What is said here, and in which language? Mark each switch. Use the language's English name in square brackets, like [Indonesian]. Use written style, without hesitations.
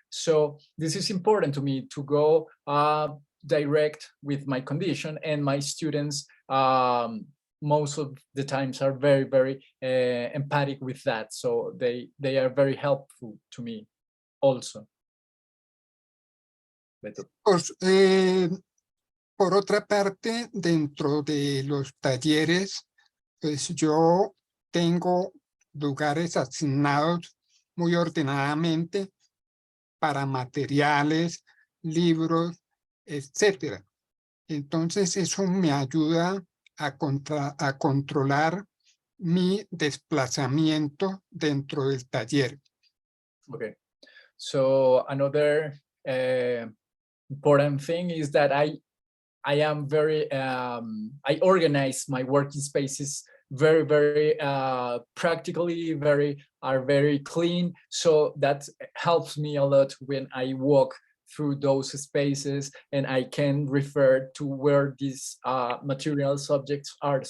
[English] So this is important to me to go direct with my condition, and my students most of the times are very, very empathic with that. So they are very helpful to me also. Beto. [Spanish] Pues, por otra parte, dentro de los talleres, pues yo tengo lugares asignados muy ordenadamente para materiales, libros, etcétera. Entonces eso me ayuda a controlar mi desplazamiento dentro del taller. [English] Okay, so another important thing is that I am very I organize my working spaces very, very practically, very clean. So that helps me a lot when I walk through those spaces, and I can refer to where these material subjects are.